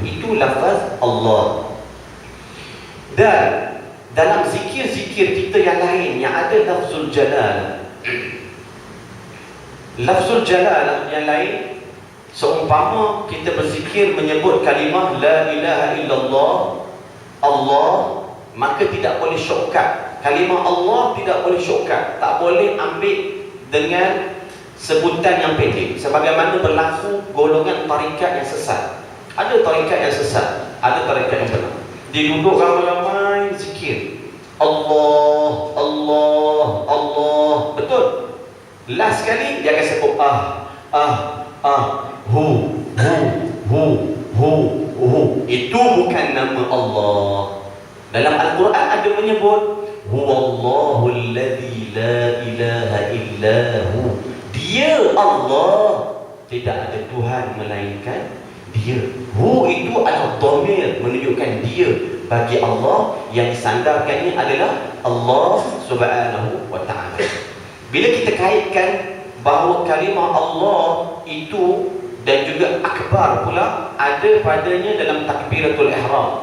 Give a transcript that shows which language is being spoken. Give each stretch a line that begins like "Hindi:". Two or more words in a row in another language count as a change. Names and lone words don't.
Malay: Itu lafaz Allah. Dan dalam zikir-zikir kita yang lain yang ada
Arabic: لفظ الجلال, لفظ الجلال
Malay: yang lain, seumpama kita berzikir menyebut kalimah
Arabic: لا إله إلا الله,
Malay: Allah, maka tidak boleh shortcut. Kalimah Allah tidak boleh shortcut, tak boleh ambil dengan sebutan yang pendek. Sebagaimana berlaku golongan tarikat yang sesat. Ada tarikat yang sesat, ada tarikat yang benar. Dia duduk ramai-ramai zikir, Allah, Allah, Allah. Betul. Last sekali dia akan sebut hu. Itu bukan nama Allah. Dalam Al-Quran ada menyebut
Arabic: هو الله الذي لا إله إلا هو.
Malay: Dia Allah, tidak ada Tuhan melainkan Dia. Hu itu adalah dhamir menunjukkan Dia. Bagi Allah yang disandarkannya adalah Allah
Arabic: سبحانه وتعالى.
Malay: Bila kita kaitkan bahawa kalimah Allah itu dan juga akbar pula ada padanya dalam
Arabic: تكبيرة الإحرام.